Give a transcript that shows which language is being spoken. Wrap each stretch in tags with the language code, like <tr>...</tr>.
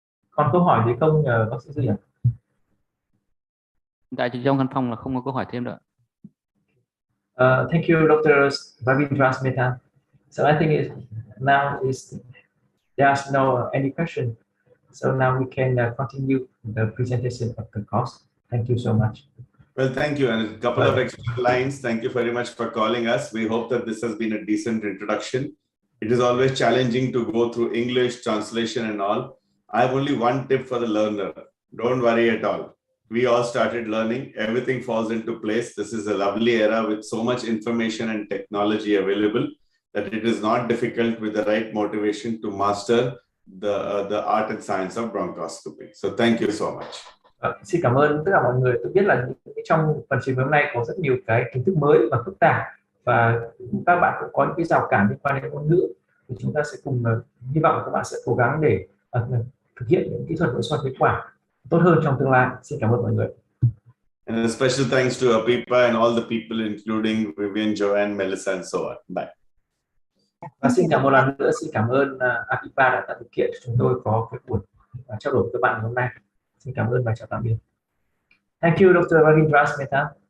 <vi>Còn câu hỏi gì không bác sĩ Duy ạ? Tại trong căn phòng là không có câu hỏi thêm nữa.</vi> <en>Thank you, Dr. Ravindra Mehta. So I think there's no any question. So now we can continue the presentation of the course. Thank you so much. Well, thank you. And a couple of extra lines. Thank you very much for calling us. We hope that this has been a decent introduction. It is always challenging to go through English translation and all. I have only one tip for the learner. Don't worry at all. We all started learning. Everything falls into place. This is a lovely era with so much information and technology available that it is not difficult with the right motivation to master the art and science of bronchoscopy. So thank you so much.</en> <vi>Xin cảm ơn tất cả mọi người. Tôi biết là trong phần trình hôm nay có rất nhiều cái kiến thức mới và phức tạp và các bạn cũng có những cái rào cản liên quan đến ngôn ngữ. Thì chúng ta sẽ cùng hy vọng các bạn sẽ cố gắng để thực hiện những kỹ thuật nội soi phế quản tốt hơn trong tương lai. Xin cảm ơn mọi người.</vi> <en>And a special thanks to APIPA and all the people including Vivian, Joanne, Melissa and so on. Bye.</en> <vi>Và xin một lần nữa xin cảm ơn APIPA đã tạo điều kiện cho chúng tôi có cái buổi trao đổi với các bạn hôm nay. Xin cảm ơn và chào tạm biệt.</vi> <en>Thank you, Dr. Ravindra Mehta.</en>